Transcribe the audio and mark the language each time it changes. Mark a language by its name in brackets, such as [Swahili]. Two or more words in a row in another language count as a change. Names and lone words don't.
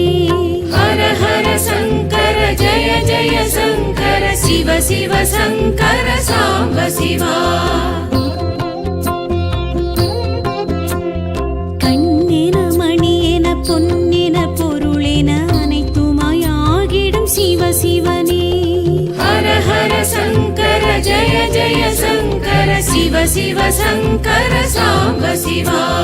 [Sanskrit] हर हर शङ्कर जय जय शङ्कर शिव शिव शङ्कर साम्ब शिवा [Tamil] கண்ணென மணியென பொன்னென பொருளென அனைத்துமாய் ஆகிடும் சிவ சிவனே [Sanskrit] हर हर शङ्कर जय जय शङ्कर शिव शिव शङ्कर साम्ब शिवा